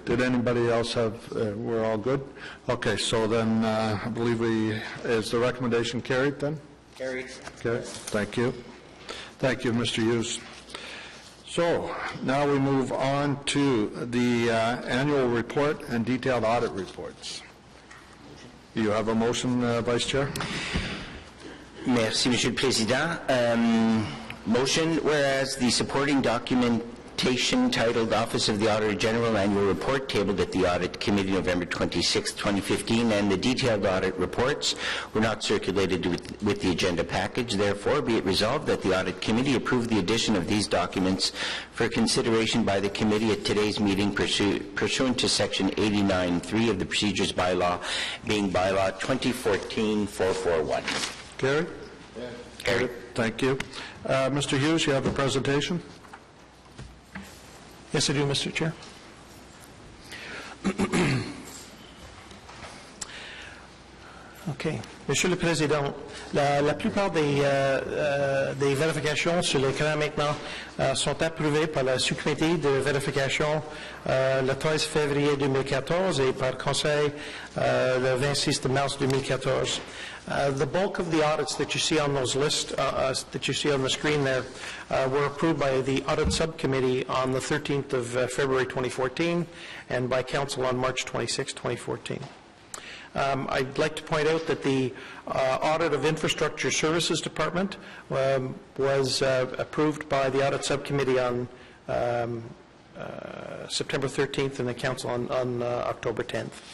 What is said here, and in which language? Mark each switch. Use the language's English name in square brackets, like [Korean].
[English] Did anybody else have, we're all good? Okay, so then I believe is the recommendation carried then? Carried. Okay, thank you. Thank you, Mr. Hughes. So now we move on to the annual report and detailed audit reports. You have a motion, Vice Chair? [French] Merci, Monsieur le Président. [English] Motion, whereas the supporting documentation titled Office of the Auditor General Annual Report, tabled at the Audit Committee November 26, 2015, and the detailed audit reports were not circulated with the agenda package. Therefore, be it resolved that the Audit Committee approve the addition of these documents for consideration by the committee at today's meeting pursuant to Section 89.3 of the Procedures Bylaw, being Bylaw 2014-441. Carried? Yeah. Carried. Thank you. Mr. Hughes, you have a presentation? Yes, I do, Mr. Chair. OK. [French] Monsieur le Président, la plupart des vérifications sur l'écran maintenant sont approuvées par la sous-comité de vérification le 13 février 2014 et par le Conseil le 26 mars 2014. [English] The bulk of the audits that you see on those lists, that you see on the screen there, were approved by the Audit Subcommittee on the 13th of February 2014 and by Council on March 26, 2014. I'd like to point out that the Audit of Infrastructure Services Department was approved by the Audit Subcommittee on September 13th and the Council on October 10th.